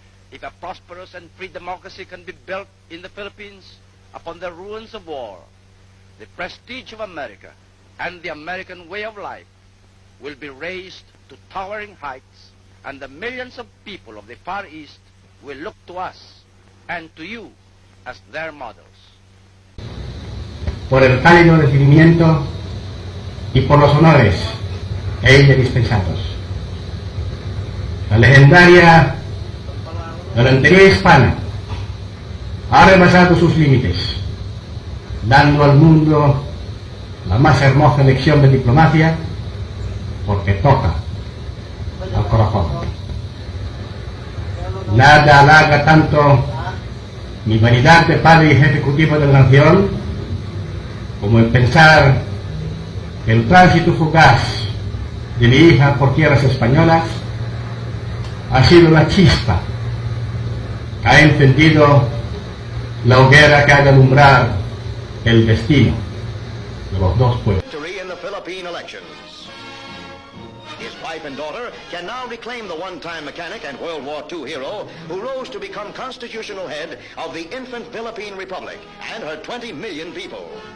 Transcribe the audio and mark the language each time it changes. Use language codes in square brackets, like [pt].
[en] If a prosperous and free democracy can be built in the Philippines upon the ruins of war, the prestige of America and the American way of life will be raised to towering heights, and the millions of people of the Far East will look to us and to you as their models. [es] Por el cálido recibimiento y por los honores e ella dispensados. La legendaria galantería hispana ha rebasado sus límites, dando al mundo la más hermosa lección de diplomacia, porque toca al corazón. Nada halaga tanto mi vanidad de padre y jefe ejecutivo de la nación como el pensar que el tránsito fugaz de mi hija por tierras españolas ha sido una chispa, ha encendido la hoguera que ha de alumbrar el destino de los dos pueblos. [en] Victory in the Philippine elections. His wife and daughter can now reclaim the one-time mechanic and World War II hero who rose to become constitutional head of the infant Philippine Republic and her 20 million people.